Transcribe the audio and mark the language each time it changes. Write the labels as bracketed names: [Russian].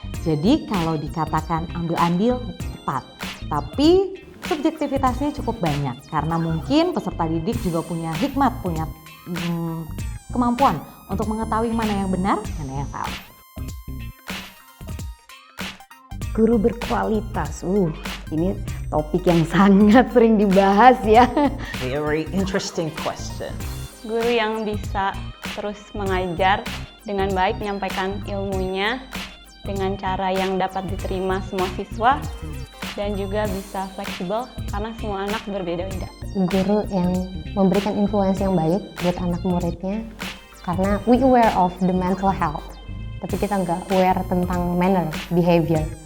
[Indonesian] Jadi kalau dikatakan ambil andil tepat, tapi subjektivitasnya cukup banyak karena mungkin peserta didik juga punya hikmat, punya kemampuan untuk mengetahui mana yang benar, mana yang salah. Guru berkualitas, ini topik yang sangat sering dibahas ya. [English] Very interesting question. [Indonesian] Guru yang bisa terus mengajar dengan baik, menyampaikan ilmunya dengan cara yang dapat diterima semua siswa, dan juga bisa fleksibel karena semua anak berbeda-beda. Guru yang memberikan influence yang baik buat anak muridnya, karena [English] we aware of the mental health, [Indonesian] tapi kita nggak aware tentang manner, behavior.